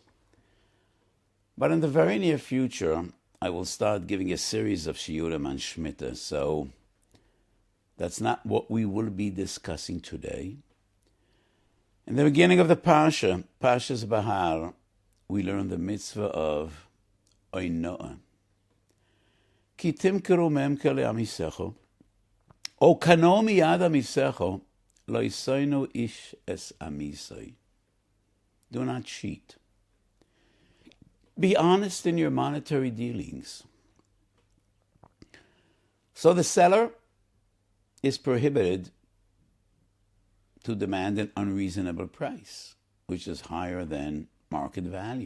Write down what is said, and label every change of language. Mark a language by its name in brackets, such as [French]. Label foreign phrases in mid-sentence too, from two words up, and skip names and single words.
[English] But in the very near future, I will start giving a series of Shiurim on Shemitah, so that's not what we will be discussing today. In the beginning of the Parshas Behar, we learn the mitzvah of Ona'ah. [Hebrew] כי תמכרו ממכר לעמיתך או קנה מיד עמיתך לא תונו איש את עמיתו. [English] Do not cheat. Be honest in your monetary dealings. So the seller is prohibited to demand an unreasonable price, which is higher than market value.